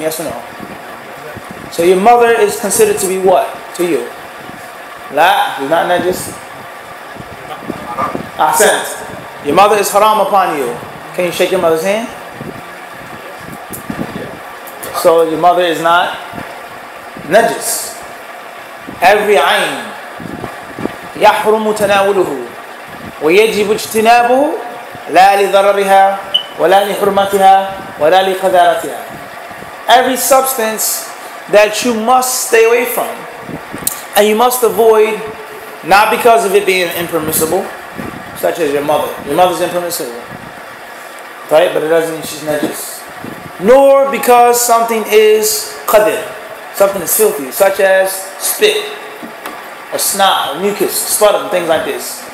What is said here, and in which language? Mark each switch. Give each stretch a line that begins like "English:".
English: Yes or no? So your mother is considered to be what to you? La, you're not najis. Ahsant. Your mother is haram upon you. Can you shake your mother's hand? So your mother is not najis. Every ayn
Arabic: يحرم تناوله ويجب اجتنابه لا لضررها ولا لحرمتها ولا لقذارتها.
English: Every substance that you must stay away from and you must avoid, not because of it being impermissible, such as your mother. Your mother's impermissible, right? But it doesn't mean she's najis. Nor because something is qadir, something is filthy, such as spit or snot or mucus, sputum, things like this.